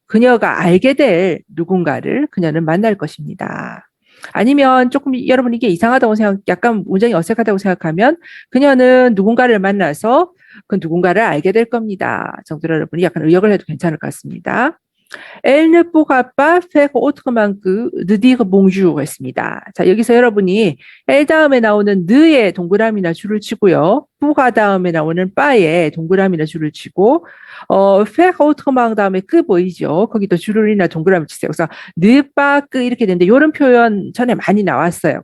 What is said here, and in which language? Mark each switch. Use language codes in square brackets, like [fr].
[ko] 그녀가 알게 될 누군가를 그녀는 만날 것입니다. 아니면 조금 여러분 이게 이상하다고 약간 문장이 어색하다고 생각하면 그녀는 누군가를 만나서 그 누군가를 알게 될 겁니다. 정도로 여러분이 약간 의역을 해도 괜찮을 것 같습니다. [fr] Elle ne pourra pas faire autrement que de dire bonjour 했습니다. [ko] 자, 여기서 여러분이 elle 다음에 나오는 ne의 동그라미나 줄을 치고요. pour가 다음에 나오는 pas의 동그라미나 줄을 치고 [fr] faire autrement [ko] 다음에 그 보이죠? 거기도 줄이나 동그라미 치세요. 그래서 [fr] ne pas que [ko] 이렇게 되는데 이런 표현 전에 많이 나왔어요.